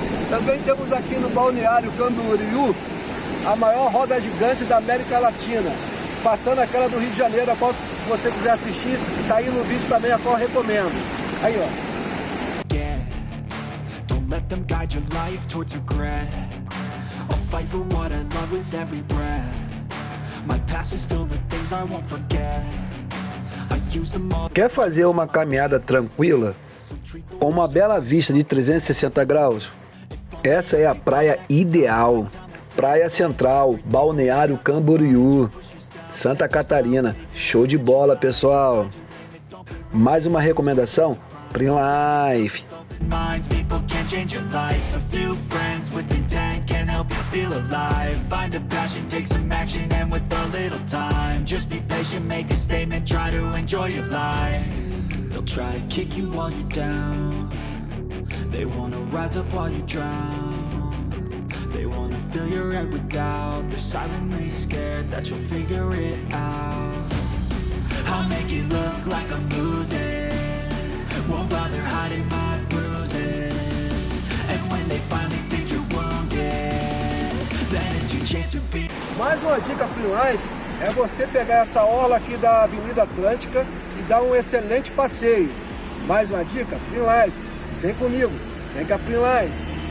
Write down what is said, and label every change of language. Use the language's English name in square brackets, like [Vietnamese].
[Portuguese] Também temos aqui no Balneário Camboriú a maior roda gigante da América Latina, passando aquela do Rio de Janeiro, a qual se você quiser assistir, tá aí no vídeo também, a qual eu recomendo. Aí, ó. [English] Don't let them guide your life towards regret. I'll fight for what I love with every breath. My past is filled with things I won't forget. I use them all. [Portuguese] Quer fazer uma caminhada tranquila, com uma bela vista de 360 graus? Essa é a praia ideal. Praia Central, Balneário Camboriú, Santa Catarina. Show de bola, pessoal. Mais uma recomendação, PRIN Live. [English] People can change your life. A few friends with intent can help you feel alive. Find a passion, take some action, and with a little time, just be patient, make a statement, try to enjoy your life. They'll try to kick you while you're down. They wanna rise up while you drown. They wanna fill your head with doubt. They're silently scared that you'll figure it out. I'll make it look like I'm losing, won't bother hiding my bruises. And when they finally think you're wounded, then it's your chance to be. [Portuguese] Mais uma dica PRIN Life é você pegar essa orla aqui da Avenida Atlântica e dar um excelente passeio. Mais uma dica PRIN Life, vem comigo, vem com a PRIN Life.